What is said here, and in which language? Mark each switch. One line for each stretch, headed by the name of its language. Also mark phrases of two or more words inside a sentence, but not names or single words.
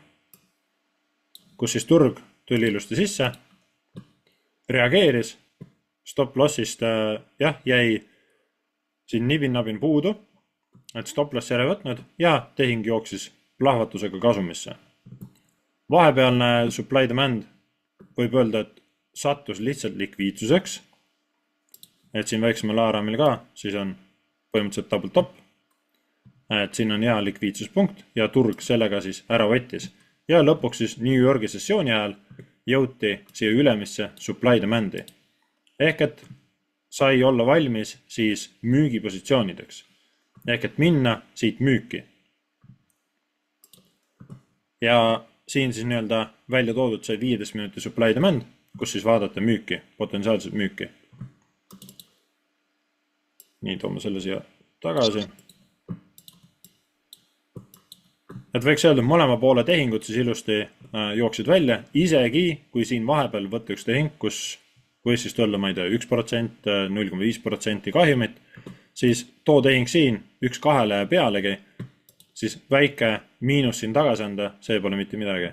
Estonian: Kus siis turg tuli ilusti sisse, reageeris,
English: stop lossist
Estonian: jäi siin nibin-nabin puudu, et
English: stop loss
Estonian: ära võtnud ja tehing jooksis plahvatusega kasumisse. Vahepealne
English: supply demand
Estonian: võib öelda, et sattus lihtsalt likviidsuseks, et siin väiksemal aaraamil ka, siis on põhimõtteliselt
English: double top,
Estonian: et siin on hea likviidsuspunkt ja turg sellega siis ära võttis. Ja lõpuks siis New Yorgi sessiooni ajal jõuti siia ülemisse
English: supply demandi.
Estonian: Ehk et sai olla valmis siis müügipositsioonideks. Ehk et minna siit müüki. Ja siin siis nii-öelda välja toodud sai 15 minuti
English: supply demand,
Estonian: kus siis vaadata müüki, potentsiaalselt müüki. Nii, toome selle siia tagasi. Et võiks öelda, mõlema poole tehingud siis ilusti jooksid välja, isegi kui siin vahepeal võtta üks tehing, kus võis siis tulla, ma ei tea, 1%, 0,5% kahjumit, siis too tehing siin 1-2 pealegi, siis väike miinus siin tagasi anda, see pole mitte midagi.